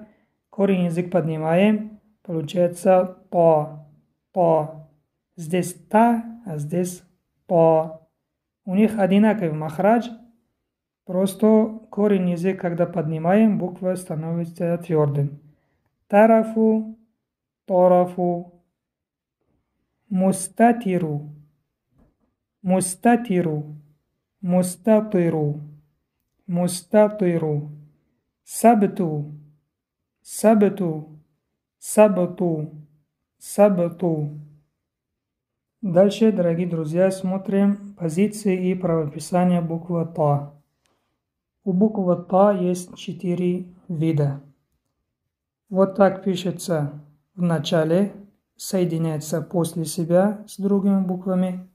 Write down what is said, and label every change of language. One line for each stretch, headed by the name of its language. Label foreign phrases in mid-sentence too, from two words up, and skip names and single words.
Russian: Корень язык поднимаем, получается Та, Та. Здесь Та, а здесь Та. У них одинаковый махрадж, просто корень язык, когда поднимаем, буква становится твердым.
Arabic: طَرَفُ، طَرَفُ. مُسْتَطِيرُ، مُسْتَطِيرُ، مُسْتَطِيرُ، مُسْتَطِيرُ. سَبْطُ، سَبْطُ، سَبْطُ، سَبْطُ.
Russian: Дальше, дорогие друзья, смотрим позиции и правописание буквы Та. У буквы Та есть 4 вида. Вот так пишется в начале, соединяется после себя с другими буквами.